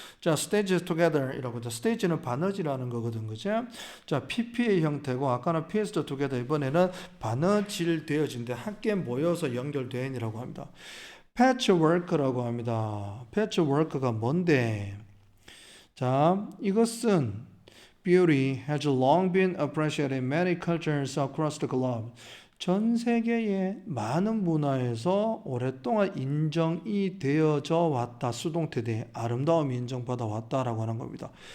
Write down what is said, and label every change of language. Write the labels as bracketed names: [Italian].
[Korean] 자, [English] stages together [Korean] 이라고 하죠. stage는 바느질하는 거거든, 그죠? 자, PP의 형태고 아까는 [English] pieced together [Korean] 이번에는 바느질 되어진데 함께 모여서 연결된이라고 합니다. patchwork라고 합니다. patchwork가 뭔데? 자, 이것은 [English] beauty has long been appreciated in many cultures across the globe. [Korean] 전 세계의 많은 문화에서 오랫동안 인정이 되어져 왔다. 수동태대 아름다움이 인정받아 왔다라고 하는 겁니다.